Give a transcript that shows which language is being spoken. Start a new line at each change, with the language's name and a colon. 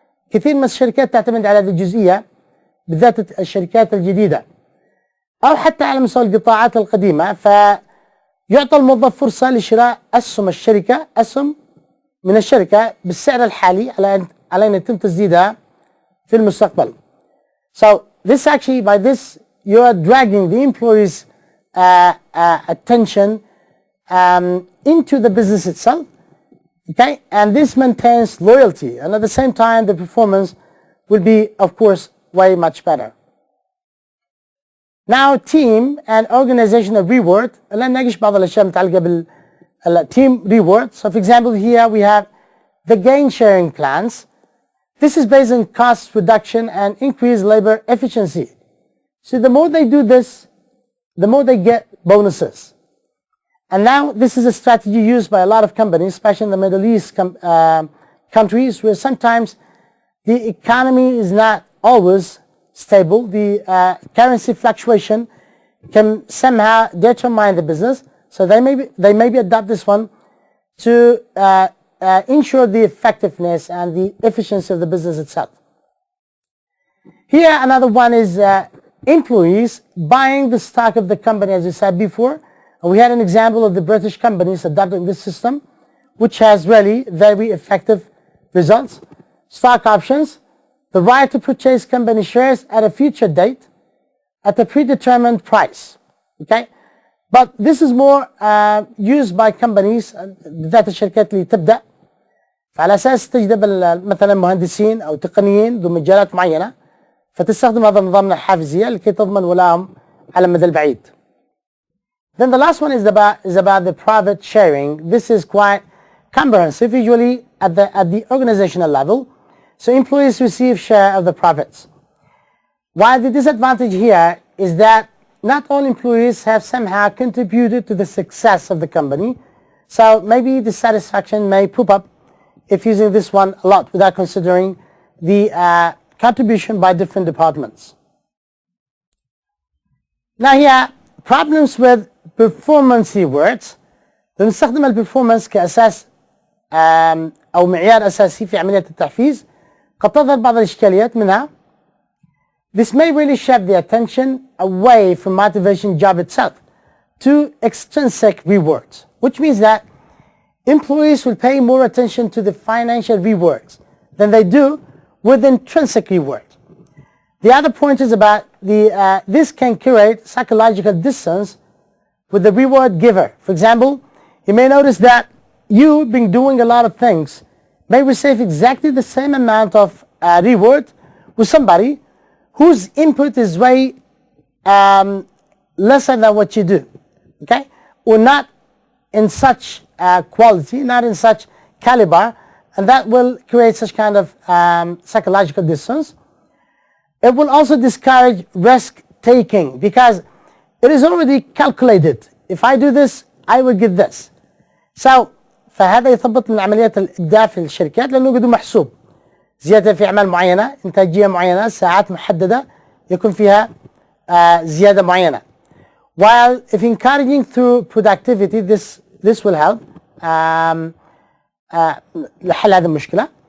Arabic: كثير من الشركات تعتمد على هذه الجزئية بالذات الشركات الجديدة أو حتى على مستوى القطاعات القديمة، فيعطى الموظف فرصة لشراء أسهم من الشركة بالسعر الحالي على أن يتم تسديدها في المستقبل.
English: So this actually, by this you are dragging the employees' attention into the business itself, okay, and this maintains loyalty, and at the same time the performance will be, of course, way much better. Now team and organizational reward.
Arabic: الآن نناقش بعض الأشياء المتعلقة بالteam reward.
English: So for example, here we have the gain sharing plans. This is based on cost reduction and increased labor efficiency. So the more they do this, the more they get bonuses. And now this is a strategy used by a lot of companies, especially in the Middle East countries, where sometimes the economy is not always stable. The currency fluctuation can somehow determine the business. So they maybe adopt this one to ensure the effectiveness and the efficiency of the business itself. Here another one is employees buying the stock of the company, as we said before. We had an example of the British companies adopting this system, which has really very effective results. Stock options, the right to purchase company shares at a future date at a predetermined price. Okay, but this is more used by companies
Arabic: ذات الشركات اللي تبدأ، فعلى أساس تجذب مثلا مهندسين أو تقنيين ذو مجالات معينة، فتستخدم هذا النظام الحافزية لكي تضمن ولاءهم على المدى البعيد.
English: Then the last one is about the profit sharing. This is quite comprehensive, usually at the organizational level. So employees receive share of the profits. While the disadvantage here is that not all employees have somehow contributed to the success of the company. So maybe dissatisfaction may pop up if using this one a lot without considering the contribution by different departments. Now here, problems with performance rewards.
Arabic: بنستخدم البرفورمانس كأساس أو معيار أساسي في عملية التحفيز. قد تظهر بعض الإشكاليات منها.
English: This may really shift the attention away from motivation job itself to extrinsic rewards, which means that employees will pay more attention to the financial rewards than they do with intrinsic rewards. The other point is about this can create psychological distance with the reward giver. For example, you may notice that you, being doing a lot of things, may receive exactly the same amount of reward with somebody whose input is way lesser than what you do, okay? Or not in such quality, not in such caliber, and that will create such kind of psychological distance. It will also discourage risk taking because it is already calculated. If I do this, I will get this. So
Arabic: فهذا يثبط من عمليات الإبداع في الشركات لأنه قد محسوب. زيادة في أعمال معينة، إنتاجية معينة، ساعات محددة يكون فيها زيادة معينة.
English: While if encouraging through productivity, this will help
Arabic: لحل هذه المشكلة.